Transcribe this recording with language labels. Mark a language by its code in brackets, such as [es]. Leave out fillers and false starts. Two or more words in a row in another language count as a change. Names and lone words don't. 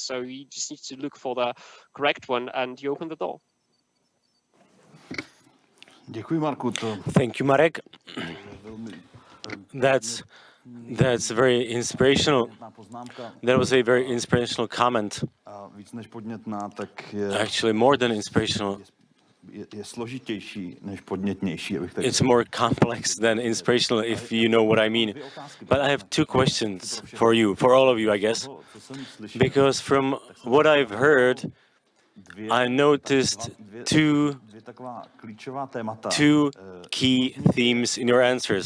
[en] So you just need to look for the correct one and you open the door. [cs] Děkuji, Marku. [en] Thank you, Marek. That's very inspirational. That was a very inspirational comment. [cs] Víc než podnětná, tak [en] Actually, more than inspirational. [cs] Je složitější než podnětnější, abych tak [en] It's more complex than inspirational, if you know what I mean. But I have two questions for you, for all of you, I guess. Because from what I've heard, I noticed two key themes in your answers.